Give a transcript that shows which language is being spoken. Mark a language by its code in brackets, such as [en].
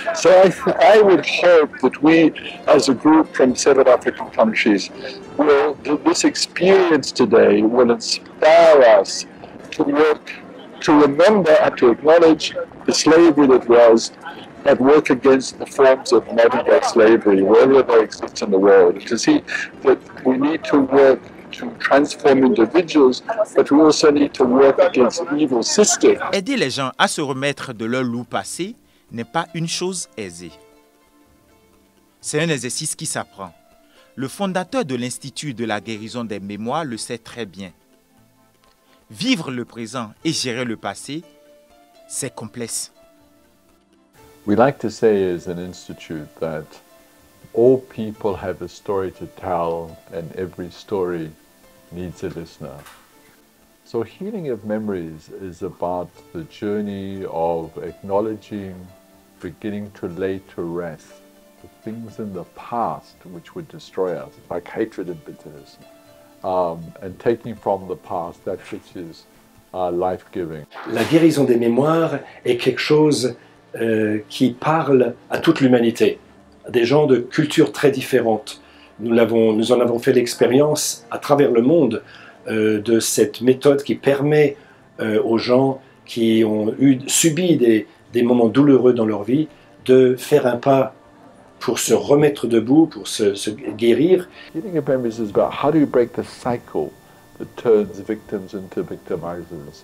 [en] So I would hope that we, as a group from 7 African countries, this experience today will inspire us to work, to remember and to acknowledge the slavery that was, but work against the forms of modern-day slavery, wherever they exist in the world. To see that we need to work to transform individuals, but we also need to work against evil systems. [fr] Aider les gens à se remettre de leur loup passé n'est pas une chose aisée. C'est un exercice qui s'apprend. Le fondateur de l'Institut de la guérison des mémoires le sait très bien. Vivre le présent et gérer le passé, c'est complexe. [en] We like to say as an institute that all people have a story to tell and every story needs a listener. So healing of memories is about the journey of acknowledging, beginning to lay to rest the things in the past which would destroy us, like hatred and bitterness, and taking from the past that which is life-giving. [fr] La guérison des mémoires est quelque chose qui parle à toute l'humanité, à des gens de cultures très différentes. Nous en avons fait l'expérience à travers le monde de cette méthode qui permet aux gens qui ont subi des moments douloureux dans leur vie de faire un pas pour se remettre debout, pour se guérir. [en] Healing of memories is about how do you break the cycle that turns victims into victimizers.